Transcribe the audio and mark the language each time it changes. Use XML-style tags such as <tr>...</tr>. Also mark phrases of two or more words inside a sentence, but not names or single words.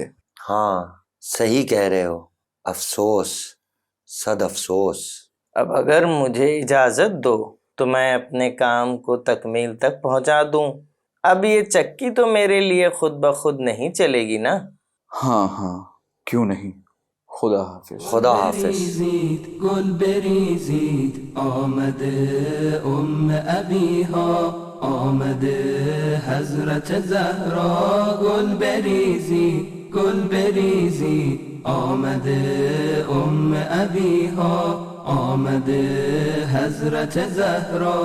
<ur>ہاں صحیح کہہ رہے ہو، افسوس، صد افسوس۔ اب اگر مجھے اجازت دو تو میں اپنے کام کو تکمیل تک پہنچا دوں۔ اب یہ چکی تو میرے لیے خود بخود نہیں چلے گی نا؟ ہاں ہاں، کیوں نہیں۔ خدا حافظ۔ خدا حافظ۔</ur> <fa>بریزید گل بریزید آمد ابی ها، آمد حضرت زهرا. گل بریزید گل بریزید آمد ابی ها، آمد حضرت زهرا.</fa>